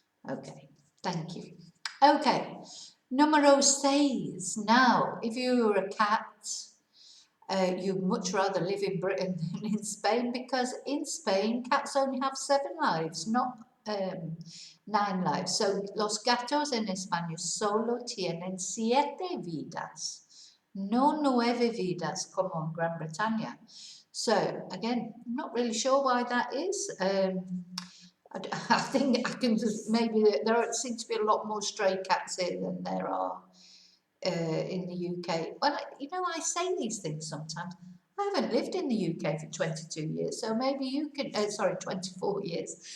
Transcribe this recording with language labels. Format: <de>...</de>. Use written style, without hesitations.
<en>Okay, thank you. Okay,</en> <es>número 6.</es> <en>Now, if you were a cat, you'd much rather live in Britain than in Spain, because in Spain, cats only have 7 lives, not 9 lives. So,</en> <es>los gatos en español solo tienen 7 vidas. No 9 vidas como</es> <en>in</en> <es>Gran Bretaña.</es> <en>So, again, I'm not really sure why that is. I think I can just, maybe there seem to be a lot more stray cats here than there are in the UK. Well, I say these things sometimes. I haven't lived in the UK for 22 years, so maybe you can, 24 years.</en>